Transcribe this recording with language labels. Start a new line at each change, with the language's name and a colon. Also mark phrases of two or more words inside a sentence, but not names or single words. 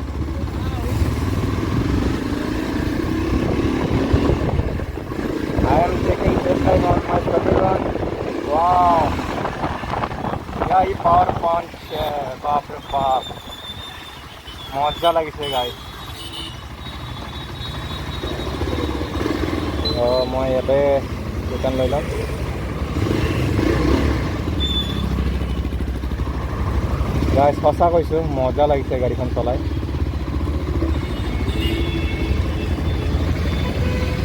English: I am taking this time on my favorite one. Wow. Yeah,
Hindi: ये
English: power punch
Hindi: बाप रे बाप मजा লাগিছে guys.
Assamese: মই ইয়াতে দোকান লৈ লম গাইজ সঁচা কৈছোঁ মজা লাগিছে গাড়ীখন চলাই